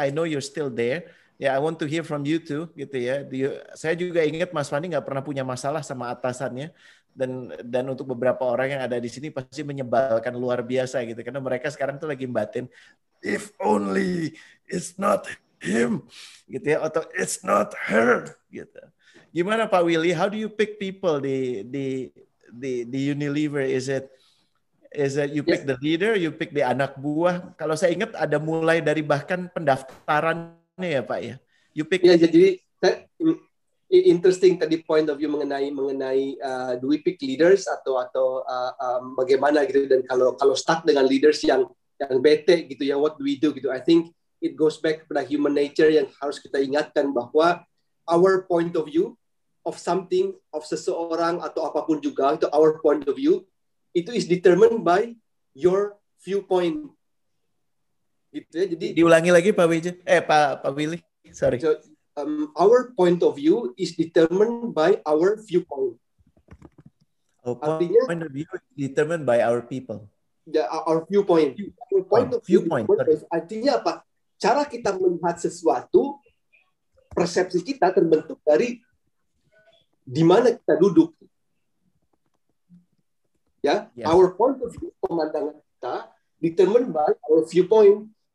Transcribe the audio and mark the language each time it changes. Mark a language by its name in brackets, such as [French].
[English] I know you're still there. I want to hear from you too gitu ya. [Indonesian] Saya juga ingat Mas Fandi nggak pernah punya masalah sama atasannya, dan untuk beberapa orang yang ada di sini pasti menyebalkan luar biasa gitu, karena mereka sekarang tuh lagi batin [English] if only it's not him [Indonesian] gitu ya, atau [English] it's not her [Indonesian] gitu. Gimana Pak Willy? [English] How do you pick people di Unilever? Is it you pick the leader, you pick the [Indonesian] anak buah? Kalau saya ingat ada mulai dari bahkan pendaftarannya ya Pak ya. [English] You pick. Ya, jadi interesting tadi point of view mengenai do we pick leaders atau bagaimana gitu, dan kalau stuck dengan leaders yang bete gitu ya, what do we do gitu. I think it goes back pada human nature yang harus kita ingatkan bahwa our point of view of something, of seseorang atau apapun juga, itu our point of view, itu is determined by your viewpoint. Gitu ya. Jadi [Indonesian] diulangi lagi Pak Wija. Pak Willy. Sorry. [English] So, our point of view is determined by our viewpoint. [Indonesian] Artinya [English] point of view is determined by our people. Our viewpoint. Our point of view. [Indonesian] Artinya apa? Cara kita melihat sesuatu, persepsi kita terbentuk dari di mana kita duduk. [English] Ya, yes. Our point of view, [Indonesian] pemandangan kita [English] determined by our viewpoint.